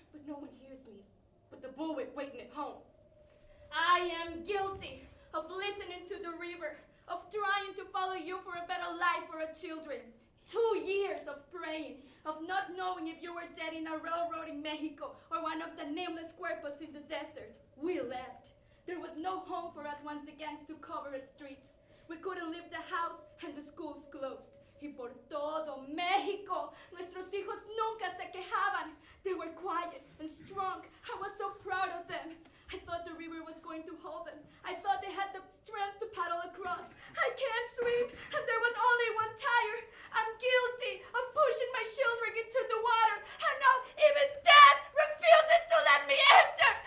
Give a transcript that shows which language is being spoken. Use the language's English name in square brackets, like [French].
[English] but no one hears me but the bullwhip waiting at home. I am guilty of listening to the river, of trying to follow you for a better life for our children. 2 years of praying, of not knowing if you were dead in a railroad in Mexico or one of the nameless cuerpos in the desert. We left. There was no home for us once the gangs took over the streets. We couldn't leave the house and the schools closed. [Spanish] Y por todo México, nuestros hijos nunca se quejaban. [English] They were quiet and strong. I was so proud of them. I thought the river was going to hold them. I thought they had the strength to paddle across. I can't swim, and there was only one tire. I'm guilty of pushing my children into the water, and now even death refuses to let me enter.